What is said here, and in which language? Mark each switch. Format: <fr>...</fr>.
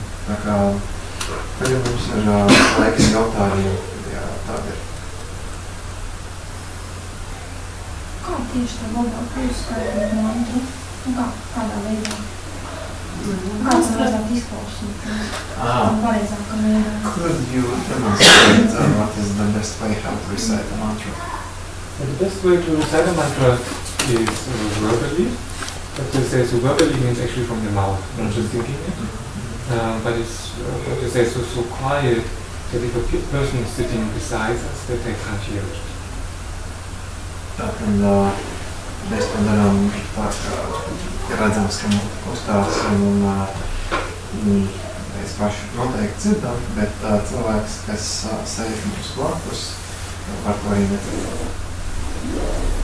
<lv>Tā kā Tagad mums ir laiks jautājumiem, ja tāda ir. Kā tieši tā labāk uzskaitīt mantru? Kādā veidā? Kāds vajadzētu izklausīt? Pareizākam veidā?</lv> <en>Could you demonstrate what is the best way how to recite a mantra? The best way to recite a mantra is verbally. But to say so verbally means actually from the mouth, not just thinking it. But it's what to say so quiet that if a person is sitting beside us, that they can't hear it.</en> <lv>Tātad mēs to darām tā, ka redzams, ka uzstāsts un mēs paši noteikti dzirdam, bet cilvēks, kas sēž mums blakus, var to arī nedzirdēt.</lv>